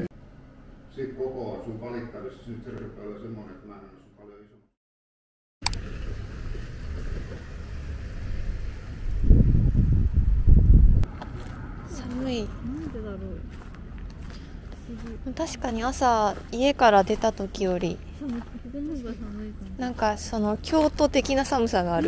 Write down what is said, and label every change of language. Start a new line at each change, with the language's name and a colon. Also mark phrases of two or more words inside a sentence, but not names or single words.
Finnish: Sitten koko on sun valittavissa, nyt se rupeaa olla semmoinen, että mä en ole sun paljon isompi.
Japanese: 寒い。なんでだろう。確かに朝家から出た時よりなんかその京都的な寒さがある。